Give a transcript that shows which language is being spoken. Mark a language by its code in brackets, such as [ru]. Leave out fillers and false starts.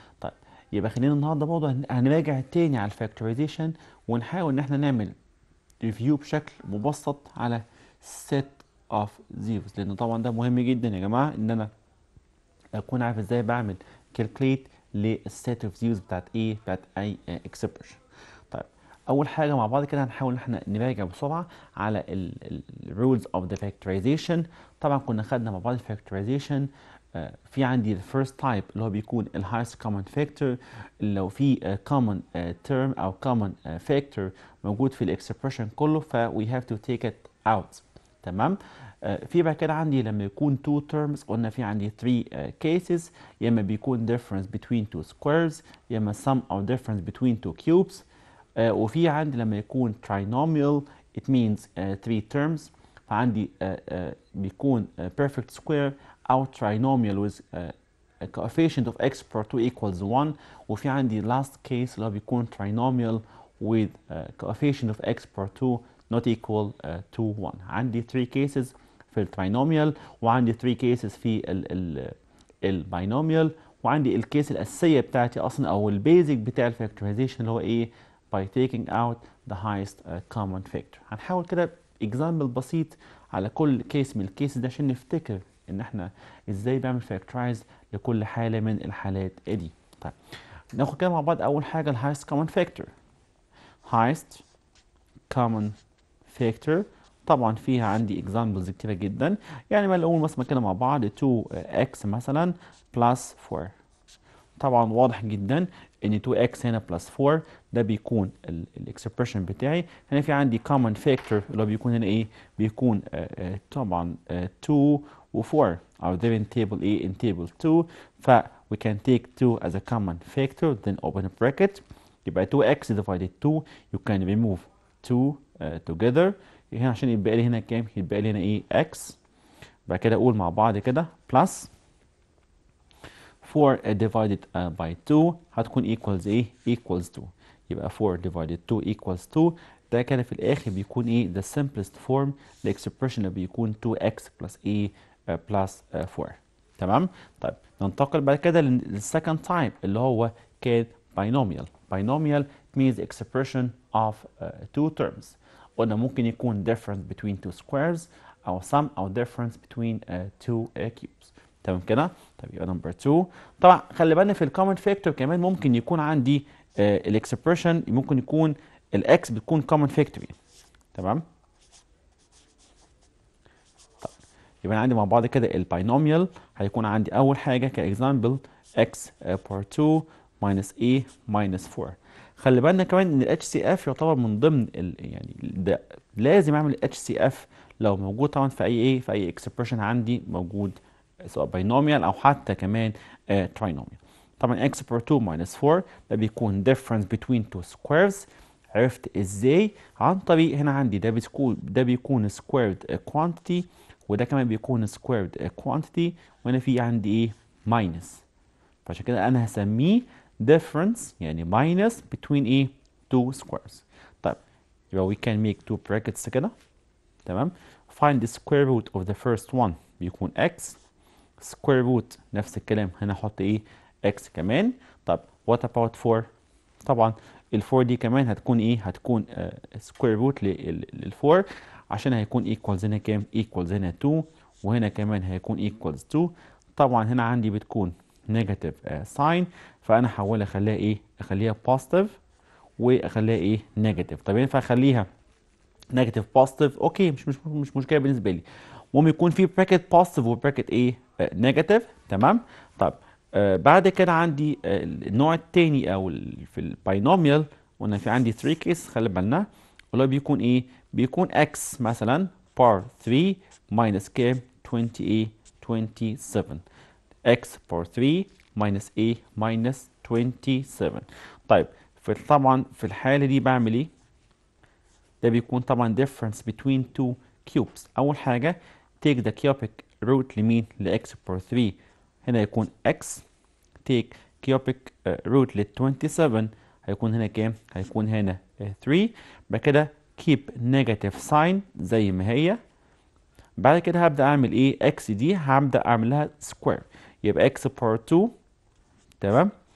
[ar] طيب يبقى خلينا النهارده برضه هنراجع تاني على الفاكتورايزيشن ونحاول ان احنا نعمل ريفيو بشكل مبسط على [en] set of zeros، [ar] لان طبعا ده مهم جدا يا جماعه ان انا اكون عارف ازاي بعمل calculate للset of zeros بتاعت ايه، بتاعت اي expression. طيب اول حاجه مع بعض كده هنحاول ان احنا نراجع بسرعه على ال [en] rules of the factorization. [ar] طبعا كنا خدنا مع بعض factorization. في عندي [en] the first type [ar] اللي هو بيكون ال [en] highest common factor. [ar] لو في [en] common term او common factor [ar] موجود في الاكسبريشن كله ف [en] we have to take it out. [ar] تمام. في بعد كده عندي لما يكون [en] two terms [ar] قلنا في عندي [en] three cases، [ar] يا اما بيكون [en] difference between two squares، [ar] يا اما [en] sum or difference between two cubes. [ar] وفي عندي لما يكون [en] trinomial it means three terms، [ar] فعندي بيكون [en] perfect square أو trinomial with a coefficient of x per 2 equals 1. [ar] وفي عندي [en] last case [ar] اللي هو بيكون [en] trinomial with coefficient of x per 2 not equal to 1. [ar] عندي 3 cases في الترينوميال، وعندي 3 cases في الباينوميال، وعندي الكيس الأساسية بتاعتي أصلا أو البيزك بتاع الفاكتورايزيشن اللي هو إيه [en] by taking out the highest common factor. [ar] هنحاول كده example بسيط على كل كيس من الكيس ده عشان نفتكر ان احنا ازاي بعمل فاكتورايز لكل حالة من الحالات دي. طيب ناخد كده مع بعض اول حاجة ال [en] highest common factor. [ar] highest common factor طبعا فيها عندي examples كتيرة جدا، يعني ما نقول مثلا كده مع بعض 2x مثلا plus 4. طبعا واضح جدا ان 2x هنا plus 4 ده بيكون الاكسبريشن بتاعي. هنا في عندي common factor اللي هو بيكون هنا ايه، بيكون طبعا 2 و4 [en] are there in table A in table 2. ف we can take 2 as a common factor then open a bracket يبقى 2x divided 2 you can remove 2 together. [ar] هنا عشان يبقى لي هنا كام، يبقى لي هنا ايه x. بعد كده اقول مع بعض كده [en] plus 4 divided by 2 [ar] هتكون equals ايه، equals 2. [en] يبقى 4 divided 2 equals 2. [ar] ده كده في الاخر بيكون ايه [en] the simplest form [ar] الاكسبريشن اللي بيكون 2x plus a plus 4. تمام. طيب ننتقل بعد كده للسكند تايب اللي هو كان binomial. [en] binomial means expression of two terms. [ar] قلنا ممكن يكون [en] difference between two squares [ar] او sum او [en] difference between two cubes. [ar] تمام كده. طب يبقى نمبر 2. طبعا خلي بالنا في الكومن فاكتور كمان ممكن يكون عندي الاكسبريشن ممكن يكون الاكس بتكون كومن فاكتور يعني. تمام. طب يبقى عندي مع بعض كده الباينوميال هيكون عندي اول حاجه كاكزامبل x بار 2 minus a minus 4. خلي بالنا كمان ان الاتش سي اف يعتبر من ضمن يعني ده لازم اعمل الاتش سي اف لو موجود طبعا في اي ايه، في اي اكسبريشن عندي موجود سواء باينوميال او حتى كمان تراينوميال. [en] طبعا x بار 2 minus 4 [ar] ده بيكون [en] difference between two squares. [ar] عرفت ازاي؟ عن طريق هنا عندي ده بيكون [en] squared quantity [ar] وده كمان بيكون squared quantity، وهنا في عندي ايه minus، فعشان كده انا هسميه difference يعني minus between ايه two squares. [en] طيب يبقى we can make two brackets كده. [ar] تمام. [en] find the square root of the first one بيكون x square root [ar] نفس الكلام هنا احط ايه x كمان. طب [en] what about 4؟ [ar] طبعا ال 4 دي كمان هتكون ايه؟ هتكون سكوير روت لل 4 عشان هيكون ايكوالز هنا كام؟ ايكوالز هنا 2 وهنا كمان هيكون ايكوالز 2. طبعا هنا عندي بتكون نيجاتيف ساين، فانا هحولها اخليها ايه؟ اخليها بوزيتيف واخليها ايه؟ نيجاتيف. طب ينفع اخليها نيجاتيف بوزيتيف؟ اوكي، مش مشكله بالنسبه لي. المهم يكون في براكت بوزيتيف وبراكت ايه؟ نيجاتيف. تمام. طب بعد كده عندي النوع الثاني او في الباينوميال، وانا في عندي 3 كيس خلي بالنا، اللي هو بيكون ايه؟ بيكون x مثلا بار 3 ماينس كام؟ 20 ايه؟ 27. x بار 3 ماينس ايه؟ ماينس 27. طيب طبعا في الحاله دي بعمل ايه؟ ده بيكون طبعا [en] difference between two cubes. [ar] أول حاجة [en] take the cubic root لمين؟ ل x per 3. [ar] هنا يكون x [en] take cubic root [ar] ل 27 هيكون هنا كام؟ هيكون هنا 3. بعد كده [en] keep negative sign [ar] زي ما هي. بعد كده هبدأ أعمل إيه؟ x دي هبدأ أعمل لها square، يبقى x per 2. تمام.